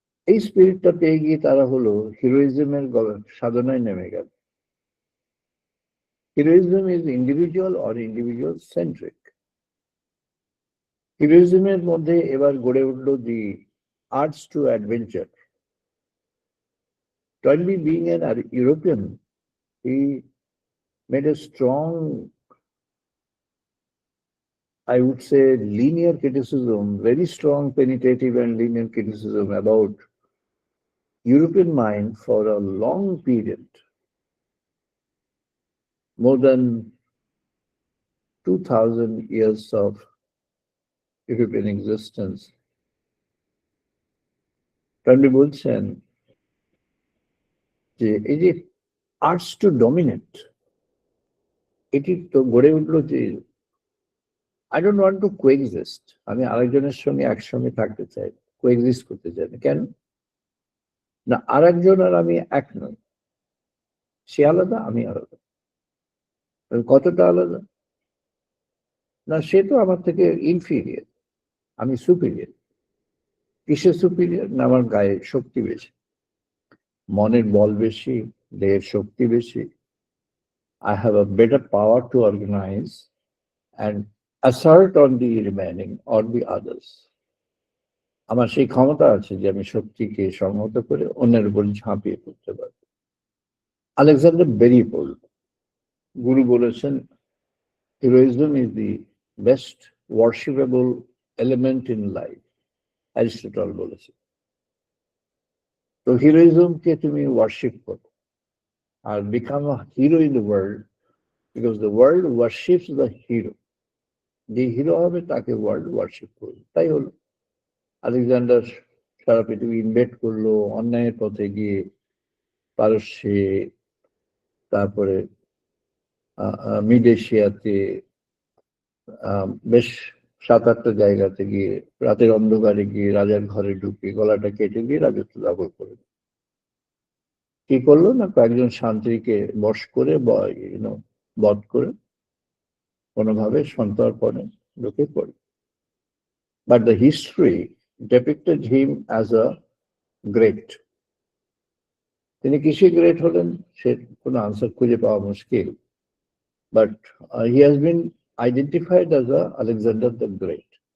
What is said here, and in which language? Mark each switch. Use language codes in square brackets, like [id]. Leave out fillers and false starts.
[bn] এই স্পিরিটটা পেয়ে গিয়ে তারা হলো হিরোইজমের সাধনায় নেমে গেল। [en] Heroism is individual or individual centric. [bn] হিরোইজমের মধ্যে এবার গড়ে উঠল [en] The arts to adventure. Toynbee being an European, he made a strong, I would say, linear criticism, very strong penetrative and linear criticism about European mind for a long period, more than 2000 years of European existence. [bn] Toynbee বলছেন যে এই যে [en] arts to dominate, [bn] এটি তো গড়ে উঠলো যে [en] I don't want to coexist. [bn] আমি আরেকজনের সঙ্গে একসঙ্গে থাকতে চাই, কোএক্সিস্ট করতে চাই না। কেন না, আরেকজন আর আমি এক নই, সে আলাদা, আমি আলাদা। কতটা আলাদা না, সে তো আমার থেকে ইনফিরিয়ার, আমি সুপিরিয়ার। কিসে সুপিরিয়ার না, আমার গায়ে শক্তি বেশি, মনের বল বেশি, দেহের শক্তি বেশি। [en] I have a better power to organize and assert on the remaining or the others. [bn] আমার সেই ক্ষমতা আছে যে আমি শক্তিকে সংহত করে অন্যের উপর ঝাঁপিয়ে পড়তে পারি। আলেকজান্ডার বেরিয়ে পড়ল, গুরু বলেছেন [en] heroism is the best worshippable element in life, [bn] Aristotle বলেছে। তো হিরোইজমকে তুমি ওয়ার্শিপ করো আর [en] Become a hero in the world, because the world worships the hero. [bn] যে হিরো হবে তাকে ওয়ার্ল্ড ওয়ার্শিপ করবে। তাই হলো আলেকজান্ডার সারা পৃথিবী ইনভেট করলো, অন্যায়ের পথে গিয়ে পারস্যে, তারপরে মিড এশিয়াতে বেশ 7-8টা জায়গাতে গিয়ে রাতের অন্ধকারে গিয়ে রাজার ঘরে ঢুকে গলাটা কেটে দিয়ে রাজত্ব দখল করে। কি করলো না, কয়েকজন শান্তিকে বশ করে বধ করে কোনোভাবে সন্তর্পণে ঢুকে পড়ে। [en] But the history depicted him as a great. [bn] তিনি কিসে গ্রেট হলেন সে কোনো আনসার খুঁজে পাওয়া মুশকিল, but [en] he has been identified as a Alexander the Great.